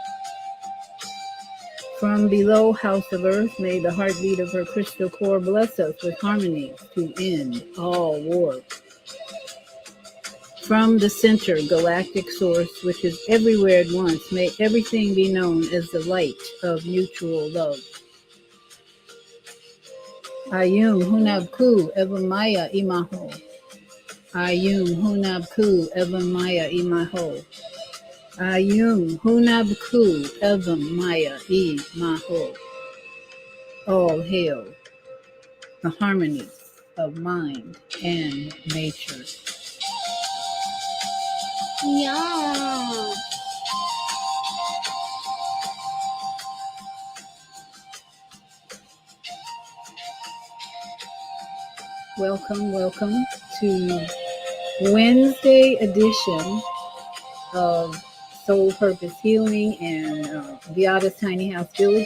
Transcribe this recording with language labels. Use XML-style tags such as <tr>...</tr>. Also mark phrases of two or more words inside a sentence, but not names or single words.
<en>From below, house of earth, may the heartbeat of her crystal core bless us with harmony to end all war. From the center, galactic source, which is everywhere at once, may everything be known as the light of mutual love. Ayum hunabku evamaya imaho. Ayum hunabku evamaya imaho. Ayum hunabku evamaya imaho. All hail the harmony of mind and nature. Yeah. Welcome to Wednesday edition of Soul Purpose Healing and Beata's Tiny House Village.</en>